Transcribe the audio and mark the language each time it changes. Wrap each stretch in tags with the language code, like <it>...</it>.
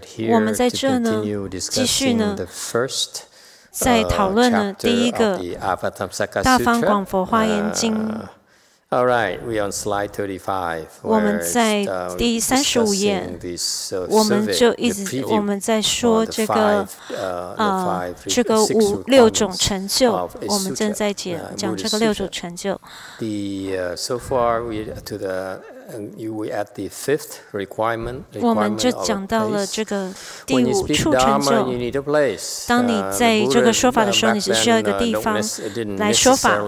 <zh>我们在这呢，继续呢，在讨论呢第一个大方广佛华严经。</zh> <en>All right, we on slide 35.</en> <zh>我们在第35页，我们就一直我们在说这个这个6种成就，我们正在讲这个6种成就。</zh> <en>So far we to the we at the fifth requirement.</en> <zh>我们就讲到了这个第5处成就。当你在这个说法的时候，你只需要一个地方来说法。</zh>